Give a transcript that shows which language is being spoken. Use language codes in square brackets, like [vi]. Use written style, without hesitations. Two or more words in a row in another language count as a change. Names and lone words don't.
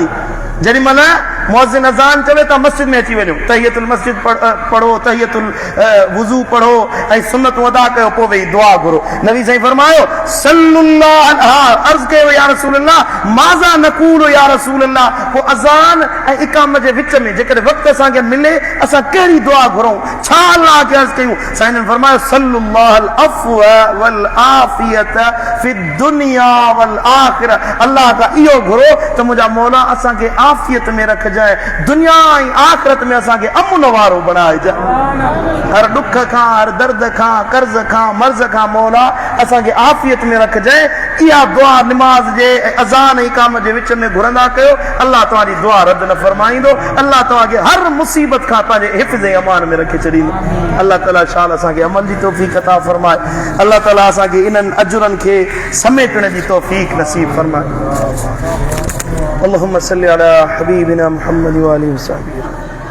[sd] जेॾी महिल मुअज़्ज़िन अज़ान चवे त मस्जिद में अची वञो, [ar] تحية المسجد [sd] पढ़ो, [ar] تحية الوضوء [sd] पढ़ो ऐं सुन्नतूं अदा कयो, पोइ वेही दुआ घुरो। नबी साईं फरमायो [ar] صلى الله عليه [sd] अर्ज़ कयो [ar] يا رسول الله ماذا نقول يا رسول الله, [sd] पोइ अज़ान ऐं इकामत जे विच में जेकॾहिं वक़्तु असांखे मिले असां कहिड़ी दुआ घुरूं, छा अल्लाह खे अर्ज़ कयूं? साईं ने फरमायो [ar] صلى الله عفو والعافية في الدنيا والآخرة, [sd] अल्लाह का इहो घुरो त मुंहिंजा मौला असांखे आफ़ियत में रखजांइ, दुनिया ऐं आख़िरत में असांखे अमन वारो बणाइजांइ। हर ॾुख खां, हर दर्द खां, कर्ज़ खां, मर्ज़ खां मौला असांखे आफ़ियत में रखजांइ। इहा दुआ निमाज़ जे अज़ान ऐं इकामत जे विच में घुरंदा कयो, अल्लाह तव्हांजी दुआ रद्द न फरमाईंदो, अल्लाह तव्हांखे हर मुसीबत खां पंहिंजे हिफ़्ज़ ऐं अमान में रखे छॾींदो। अल्लाह ताला शाल असांखे अमल जी तौफ़ीक़ अता फरमाए, अल्लाह ताला असांखे इन्हनि अजरनि खे समेटण जी तौफ़ीक़ नसीब फरमाए। [ar] اللهم صل على حبيبنا محمد و آله و صحبه.